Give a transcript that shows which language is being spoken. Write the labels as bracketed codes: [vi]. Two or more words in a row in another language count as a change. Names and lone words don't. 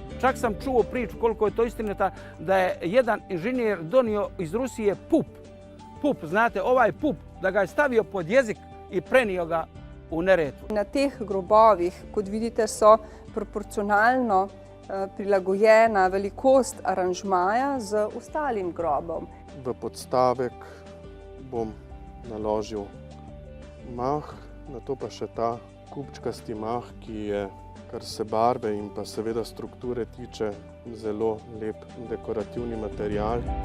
[hr] Čak sam čuo priču, koliko je to istinita, da je jedan inženjer donio iz Rusije pup. Pup, znate, ovaj pup, da ga je stavio pod jezik i prenio ga u Neretvu. [sl] Na teh grobovih, kot vidite, so proporcionalno prilagojena velikost aranžmaja z ostalim grobom. V podstavek bom naložil mah, nato pa še ta kupčkasti mah, ki je, kar se barve in pa seveda strukture tiče, zelo lep dekorativni material.